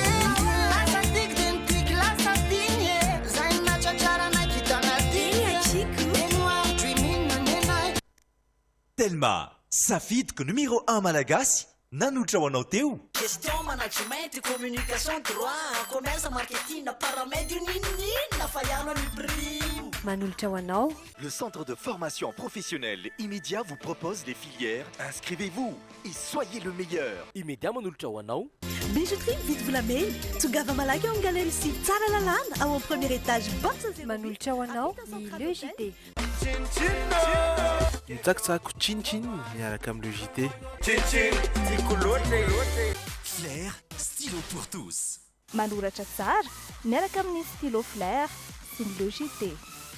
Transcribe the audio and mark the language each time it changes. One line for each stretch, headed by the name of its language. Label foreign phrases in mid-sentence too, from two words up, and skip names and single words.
Malagasy: Telma, safidiko numéro 1 malagasy nanotra ho anao teo.
French: Gestion management communication droit commerce marketing paramètre ninina fa iano ny prime
Malagasy: manolotra ho anao.
French: Le centre de formation professionnelle Immédiat vous propose des filières. Inscrivez-vous et soyez le meilleur.
Malagasy: Immédiat manolotra ho anao. Bijouterie vite volamena tongava malaky ao galerie sy tsara lalàna ao amin'ny
French: premier étage
Malagasy: box manolotra ho anao ny Le JT. Mitsakitsako chin-chin miaraka amin'ny Le JT.
French: Flair, stylo pour tous.
Malagasy: Manoratra tsara miaraka amin'ny stylo Flair sy ny Le JT.